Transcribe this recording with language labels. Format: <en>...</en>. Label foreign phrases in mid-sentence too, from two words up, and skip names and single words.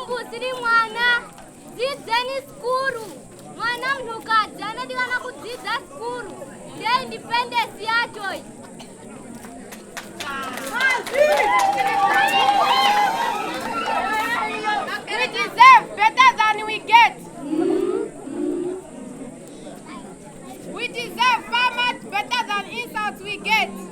<sn>siri mwana dzidzeni skuru mwana mnhukadzi anodikana kudzidza skuru ndeindependence yacho.</sn> <en>We deserve better than we get. We deserve far much better than insults we get.</en>